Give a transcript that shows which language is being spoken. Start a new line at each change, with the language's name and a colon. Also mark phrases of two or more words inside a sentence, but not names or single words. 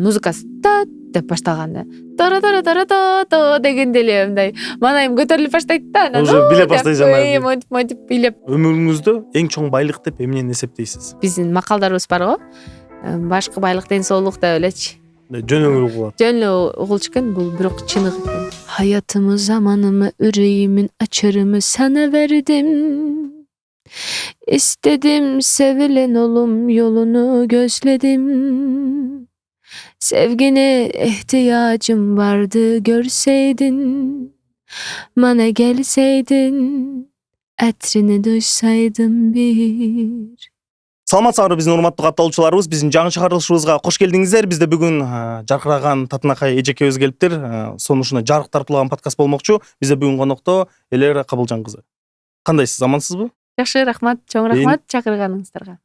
Kyrgyz: Музыкасы деп башталганда тара дегенде эле мындай маанайым көтөрүлүп баштайт да. Анан Уже билеп баштайт жанагы. Монтип билеп. Өмүрүңүздө эң чоң байлык деп эмнени эсептейсиз? Биздин макалдарыбыз бар го. Башкы байлык ден соолук деп элечи. Жөн эле угулат. Жөн эле угулчу экен, бул бирок чыныгы экен.
Turkish: Hayatımı zamanımı yüreğimin açarımı sana verdim. İstedim sevilen olum yolunu gözledim. Sevgine ihtiyacım vardı görseydin. Bana gelseydin. Etrini duysaydım bir.
Kyrgyz: Саламатсыздарбы биздин урматтуу катталуучуларыбыз, биздин жаңы чыгарылышыбызга кош келдиңиздер. Бизде бүгүн жаркыраган Татынакай эжекебиз келиптир. Сонун ушундай жарык тартууланган подкаст болмокчу. Бизде бүгүн конокто Элера Кабылжан кызы. Кандайсыз, амансызбы? Жакшы, рахмат, чоң рахмат чакырганыңыздарга.